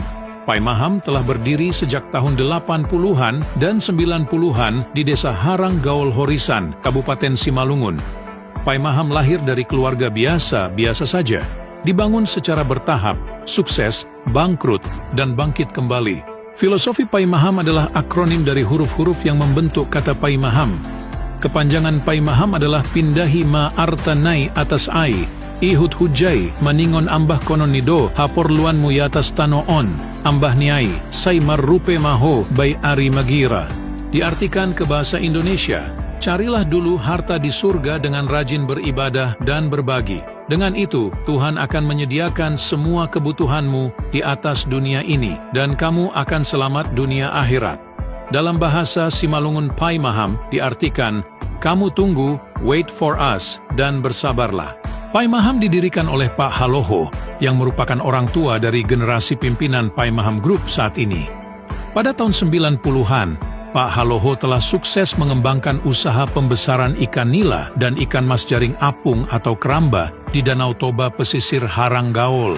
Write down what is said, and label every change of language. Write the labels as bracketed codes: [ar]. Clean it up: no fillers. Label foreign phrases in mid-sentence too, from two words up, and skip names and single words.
[id] Pai Maham telah berdiri sejak tahun 80-an dan 90-an di Desa Harang Gaul Horisan, Kabupaten Simalungun. Pai Maham lahir dari keluarga biasa saja, dibangun secara bertahap, sukses, bangkrut, dan bangkit kembali. Filosofi Pai Maham adalah akronim dari huruf-huruf yang membentuk kata Pai Maham. Kepanjangan Pai Maham adalah [bts] Pindahi ma artanai atas ai, ihut hujai, maningon ambah kononido, hapor luan muyatas tanoon, ambah niai, say marrupe maho, bay ari magira. [id] Diartikan ke bahasa Indonesia, carilah dulu harta di surga dengan rajin beribadah dan berbagi. Dengan itu, Tuhan akan menyediakan semua kebutuhanmu di atas dunia ini, dan kamu akan selamat dunia akhirat. Dalam bahasa Simalungun Pai Maham diartikan, kamu tunggu, [en] wait for us, [id] dan bersabarlah. Pai Maham didirikan oleh Pak Haloho, yang merupakan orang tua dari generasi pimpinan Pai Maham Group saat ini. Pada tahun 90-an, Pak Haloho telah sukses mengembangkan usaha pembesaran ikan nila dan ikan mas jaring apung atau keramba di Danau Toba pesisir Harang Gaul.